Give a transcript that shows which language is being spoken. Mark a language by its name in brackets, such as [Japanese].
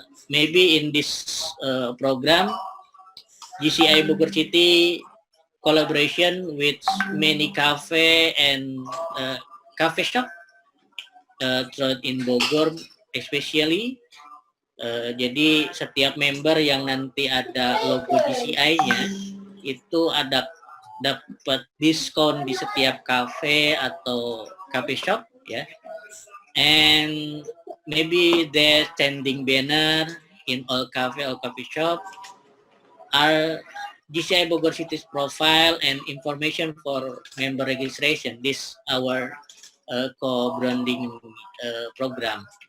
[English] Maybe in this program, JCI Bogor City collaboration with many cafe and cafe shop throughout in Bogor especially. [Indonesian] Jadi setiap member yang nanti ada logo JCI-nya itu ada dapat diskon di setiap cafe atau cafe shop ya. And [English] maybe their standing banner in all cafe or coffee shop are JCI Bogor City's profile and information for member registration. This our co-branding program.